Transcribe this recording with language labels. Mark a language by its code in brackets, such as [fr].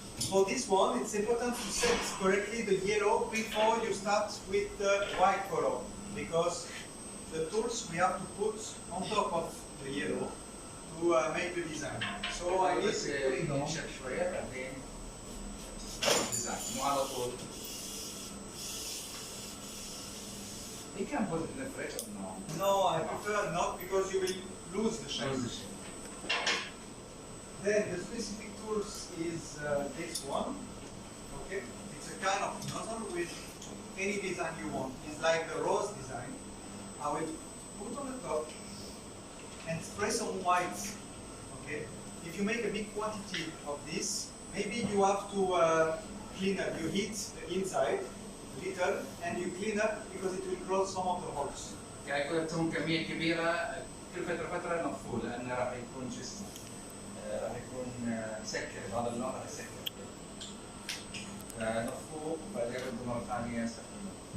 [en] For this one, it's important to set correctly the yellow before you start with the white color, because the tools we have to put on top of the yellow to make the design. So I need [ar] بس [en] to put it on. [ar] ينشف شوية بعدين ديزاين مو على طول. [en] You can put it in the fridge or no? No, I prefer not, because you will lose the shape. Close the shape. Then the specific tools is this one. Okay, it's a kind of nozzle with any design you want. It's like the rose design. I will put on the top and spray some white. Okay, if you make a big quantity of this, maybe you have to clean up. You heat the inside little and you clean up because it will close some of the holes. [ar] يعني يكون تكون كمية كبيرة كل فترة مقفول لأنه راح يكون شو اسمه راح يكون مسكر هذا اللون راح يسكر. نفوه بعدين نرد مرة ثانية نستخدمه.